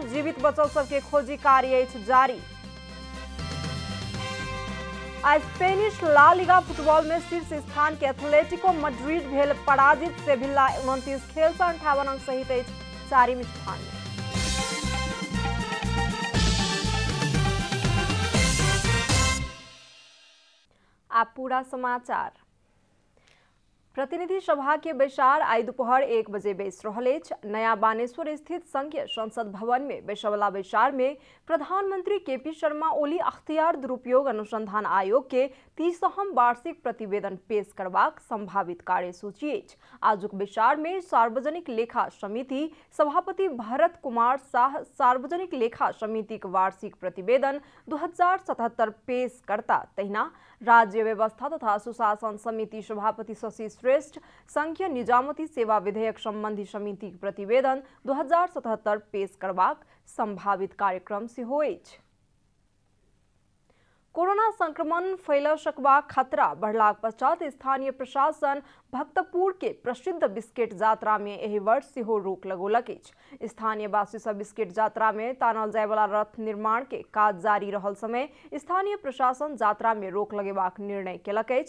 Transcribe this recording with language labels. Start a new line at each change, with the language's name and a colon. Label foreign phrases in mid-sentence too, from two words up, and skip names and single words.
Maithili: जीवित बचल सबके खोजी कार्य अछि जारी। आ स्पेनिश ला लिगा फुटबॉल में शीर्ष स्थान के एथलेटिको मैड्रिड भेल पराजित। सेविल्ला 29 खेल से 58 अंक सहित अछि 4वीं स्थान में। आप पूरा समाचार। प्रतिनिधि सभा के बैसार आई दोपहर 1 बजे बैस रहल अछि। नया बानेश्वर स्थित संघीय संसद भवन में बैसवला बैसार में प्रधानमंत्री केपी शर्मा ओली अख्तियार दुरुपयोग अनुसंधान आयोग के 30वां वार्षिक प्रतिवेदन पेश करबाक संभावित कार्यसूची अछि। आजुक बैसार में सार्वजनिक लेखा समिति सभापति भरत कुमार शाह सार्वजनिक लेखा समिति के वार्षिक प्रतिवेदन 2077 पेश करता। तहिना राज्य व्यवस्था तथा सुशासन समिति सभापति शशि श्रेष्ठ संघीय निजामती सेवा विधेयक संबंधी समिति के प्रतिवेदन 2077 पेश करबाक संभावित कार्यक्रम सेहो अछि। कोरोना संक्रमण फैल सकबाक खतरा बढ़लाक पश्चात स्थानीय प्रशासन भक्तपुर के प्रसिद्ध बिस्केट यात्रा में एहि वर्ष सेहो रोक लगौलक अछि। स्थानीय वासी सब बिस्केट यात्रा में तानल जाय वाला रथ निर्माण के काज जारी रहल समय स्थानीय प्रशासन यात्रा में रोक लगेबाक निर्णय केलक अछि।